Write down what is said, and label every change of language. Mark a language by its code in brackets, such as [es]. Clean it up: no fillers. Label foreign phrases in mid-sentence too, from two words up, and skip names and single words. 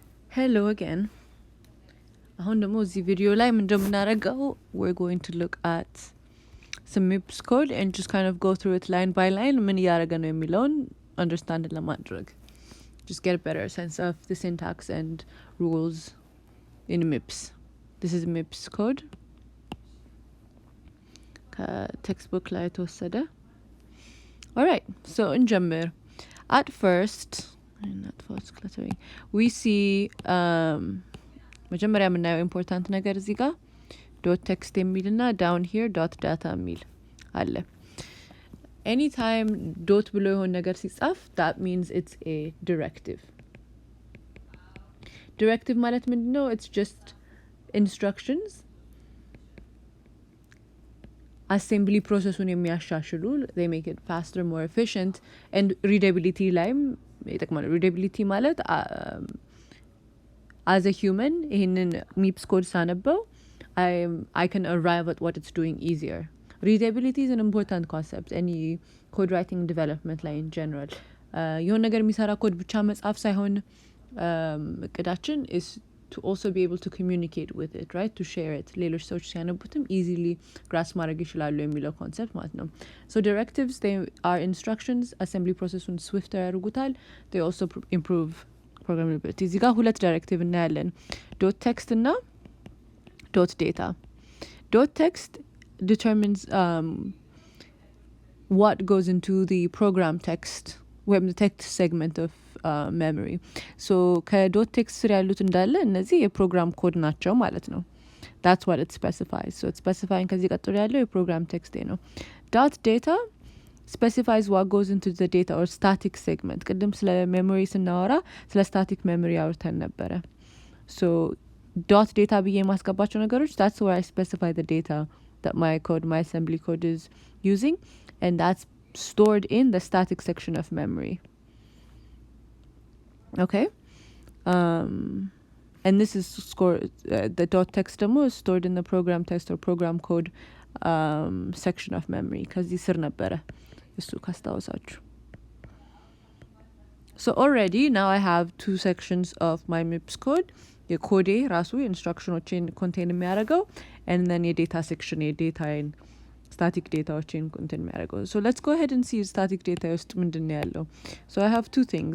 [en] Hello again. አሁን ደግሞ እዚህ ቪዲዮ ላይ ምን እንደምናደርገው we're going to look at some MIPS code and just kind of go through it line by line ምን እያደረገ ነው የሚለውን understand ለማድረግ just get a better sense of the syntax and rules in MIPS. This is MIPS code ከቴክስትቡክ ላይ ተወሰደ. Alright, so እንጀምር. At first cluttering, we see [am] መጀመሪያ የምናየው ኢምፖርታንት ነገር እዚህ ጋር [en] dot text [am] የሚልና [en] down here dot data [am] የሚል አለ. [en] anytime dot [am] ብሎ የሆነ ነገር ሲጻፍ [en] that means it's a directive. [am] directive ማለት ምንድን ነው? [en] It's just instructions assembly [am] ፕሮሰሱን የሚያሻሽሉ [en] they make it faster, more efficient and readability [am] ላይም ይጠቅማሉ. [en] readability ማለት as a human ይህንን MIPS code ሳነበው I can arrive at what it's doing easier. Readability is an important concept any code writing development ላይ in general. [am] የሆነ ነገር የሚሰራ ኮድ ብቻ መጻፍ ሳይሆን እቅዳችን [en] is to also be able to communicate with it, right? To share it. [am] ሌሎች ሰዎች ሲያነቡትም [en] easily grasp [am] ማድረግ ይችላሉ የሚለው concept ማለት ነው. [en] So directives, they are instructions, assembly procesሱን swifter ያደርጉታል. They also improve programmability. [am] እዚህ ጋር ሁለት ዳይሬክቲቭ እናያለን. [en] dot text [am] እና [en] dot data. dot text determines what goes into the program text ወይም the text segment of memory. [am] So ከዶት ቴክስት ስር ያሉት እንዳለ እነዚህ የፕሮግራም ኮድ ናቸው ማለት ነው. [en] That's what it specifies. So it's specifying [am] ከዚህ ቀጥሎ ያለው የፕሮግራም ቴክስት ነው. [en] dot data specifies what goes into the data or static segment. [am] ቅድም ስለ memory ስናወራ ስለ [en] static memory [am] አውርተን ነበረ. [en] So dot data [am] ብዬ የማስገባቸው ነገሮች [en] that's where I specify the data that my assembly code is using, and that's stored in the static section of memory. Okay, and this is the dot text demo is stored in the program text or program code section of memory [am] ከዚህ ስር ነበረ እሱ ካስታወሳችሁ. [en] So already now I have two sections of my MIPS code. [am] የኮዴ ራሱ ኢንስትራክሽኖችን ኮንቴን የሚያደርገው [en] and then [am] የዴታ ሴክሽን የዴታዬን static ዳታዎችን ኮንቴን የሚያደርገው. [en] So let's go ahead and see static data [am] ውስጥ ምንድን ነው ያለው. [en] So I have two things.